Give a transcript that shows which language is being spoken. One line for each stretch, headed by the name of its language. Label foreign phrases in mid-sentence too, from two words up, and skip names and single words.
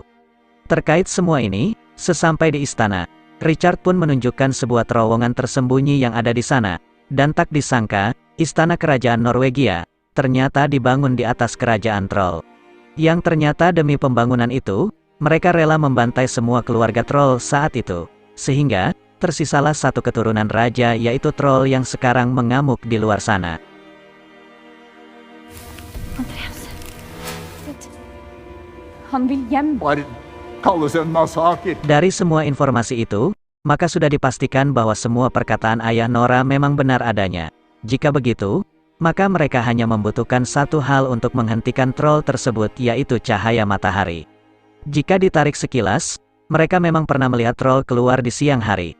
Indonesian: Terkait semua ini, sesampai di istana, Richard pun menunjukkan sebuah terowongan tersembunyi yang ada di sana, dan tak disangka, istana kerajaan Norwegia ternyata dibangun di atas kerajaan troll. Yang ternyata demi pembangunan itu, mereka rela membantai semua keluarga troll saat itu, sehingga tersisalah satu keturunan raja yaitu troll yang sekarang mengamuk di luar sana.
Norwegian: Andreas. Han vil hjem.
Indonesian: Dari semua informasi itu, maka sudah dipastikan bahwa semua perkataan ayah Nora memang benar adanya. Jika begitu, maka mereka hanya membutuhkan satu hal untuk menghentikan troll tersebut yaitu cahaya matahari. Jika ditarik sekilas, mereka memang pernah melihat troll keluar di siang hari.